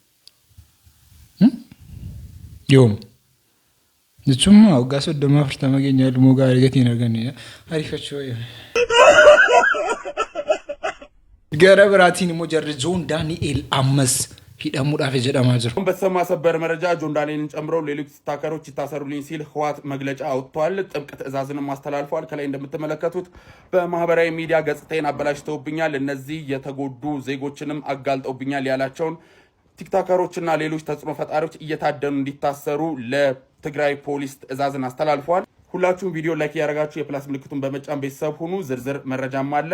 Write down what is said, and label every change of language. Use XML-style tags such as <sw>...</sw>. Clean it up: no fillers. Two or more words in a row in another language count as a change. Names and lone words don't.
<om>Yoom. Jechuun waggaa 30 keenya ilmoo gaarii gatiin arganne ariifachuu. Gara biraatiin immoo jarri Joon Daani'eel ammas hidhamuudhaaf jedhamaa jira.</om> <am>በተሰማ ሰበር መረጃ ጆን ዳንኤልን ጨምሮ ሌሎች ታከሮች ይታሰሩልኝ ሲል ህወሓት መግለጫ አውጥቷል። ጥብቅ ትዕዛዝንም አስተላልፏል። ከላይ እንደምትመለከቱት በማህበራዊ ሚዲያ ገጽታዬን አበላሽተውብኛል፣ እነዚህ የተጎዱ ዜጎችንም አጋልጠውብኛል ያላቸውን ቲክቶከሮችና ሌሎች ተጽዕኖ ፈጣሪዎች እየታደኑ እንዲታሰሩ ለትግራይ ፖሊስ ትዕዛዝን አስተላልፏል። ሁላችሁም ቪዲዮ ላይክ ያደረጋችሁ የፕላስ ምልክቱን በመጫን ቤተሰብ ሁኑ። ዝርዝር መረጃም አለ።</am>